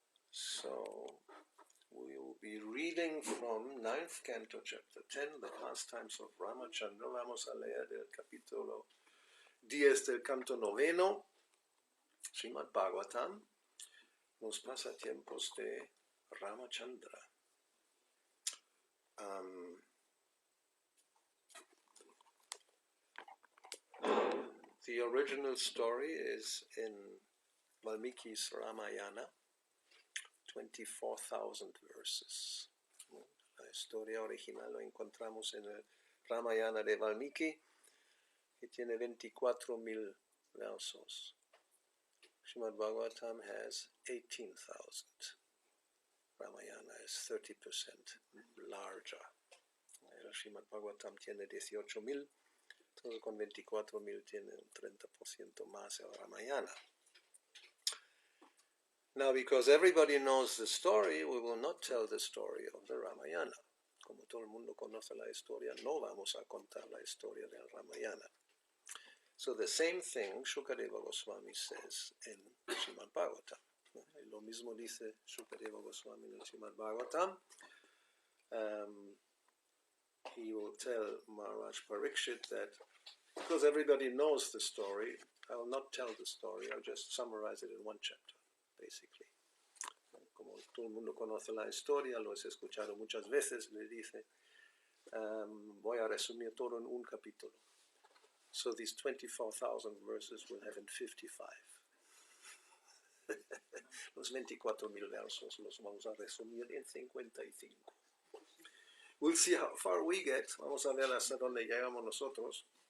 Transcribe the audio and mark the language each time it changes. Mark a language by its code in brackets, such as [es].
[en] So, we will be reading from 9th Canto, Chapter 10, the pastimes of Ramachandra. [es] Vamos a leer del capítulo 10 del canto noveno, Srimad Bhagavatam, los pasatiempos de Ramachandra. [en] The original story is in Valmiki's Ramayana, 24,000 verses. [es] La historia original lo encontramos en el Ramayana de Valmiki, que tiene 24,000 versos. [en] Srimad Bhagavatam has 18,000. Ramayana is 30% larger. [es] El Srimad Bhagavatam tiene 18,000. Entonces con 24,000 tiene un 30% más el Ramayana. [en] Now, because everybody knows the story, we will not tell the story of the Ramayana. [es] Como todo el mundo conoce la historia, no vamos a contar la historia del Ramayana. [en] So the same thing Shukadeva Goswami says in Srimad Bhagavatam. [es] Lo mismo dice Shukadeva Goswami in Srimad Bhagavatam. [en] He will tell Maharaj Parikshit that because everybody knows the story, I will not tell the story, I'll just summarize it in one chapter, basically. [es] Como todo el mundo conoce la historia, lo has escuchado muchas veces, le dice, voy a resumir todo en un capítulo. [en] So these 24,000 verses will have in 55. [es] Los 24,000 versos los vamos a resumir en 55. [en] We'll see how far we get. [es] Vamos a ver hasta dónde llegamos nosotros.